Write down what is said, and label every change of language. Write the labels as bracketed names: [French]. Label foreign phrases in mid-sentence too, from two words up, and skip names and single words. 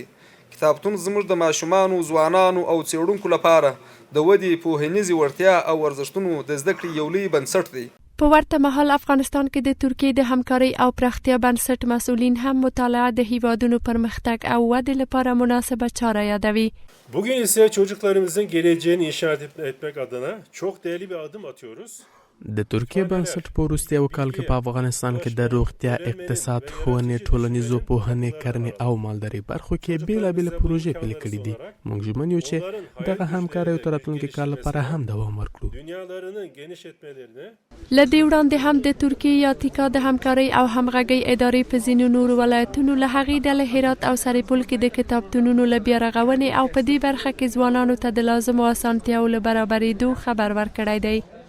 [Pashto] کتابتون زموږ د ماشومانو، ځوانانو او څېړونکو لپاره د ودې، پوهنیزې وړتیا او ارزښتونو د زده کړې یو لوی بنسټ دی. په ورته مهال افغانستان کې د ترکیې د همکارۍ او پراختیا بنسټ مسئولین هم مطالعه د هیوادونو پرمختګ او ودې لپاره مناسبه چاره یادوي. [Turkish] Bugün ise çocuklarımızın geleceğini inşa etmek adına çok değerli bir adım atıyoruz. [Pashto] د ترکیې بنسټ په وروستیو کال کې په افغانستان کې د روغتیا، اقتصاد، ښوونې، ټولنیزو پوهنې، کرنې او مالدارۍ برخو کې بیلابېلې پروژې پیل کړي دي. موږ ژمن یو چې دغه همکاریو تر راتلونکي کال لپاره هم دوام ورکړو. له دې وړاندې هم د ترکیې یا تیکا د همکارۍ او همغږۍ ادارې په ځینو نورو ولایتونو له هغې ډلې هرات او سرپل کې د کتابتونونو له بیا رغونې او په دې برخه کې ځوانانو ته د لازمو اسانتیاو له برابرېدو خبر ورکړی دی.